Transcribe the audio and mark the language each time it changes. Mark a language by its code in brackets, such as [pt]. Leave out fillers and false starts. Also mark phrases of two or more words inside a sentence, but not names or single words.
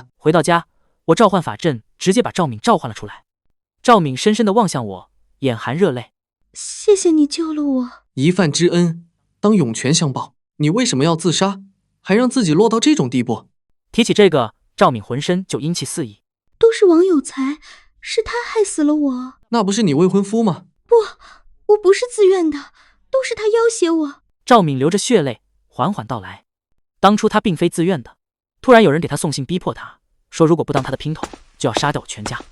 [zh] 回到家，我召喚法陣，直接把趙敏召喚了出來。趙敏深深地望向我，眼含熱淚。謝謝你救了我。一飯之恩，當湧泉相報。你為什麼要自殺，還讓自己落到這種地步？提起這個，趙敏渾身就陰氣四溢。都是王有才，是他害死了我。那不是你未婚夫嗎？不，我不是自愿的，都是他要挟我。趙敏流着血淚緩緩道來，當初他並非自願的，突然有人給他送信逼迫他，說如果不當他的姘頭，就要殺掉我全家。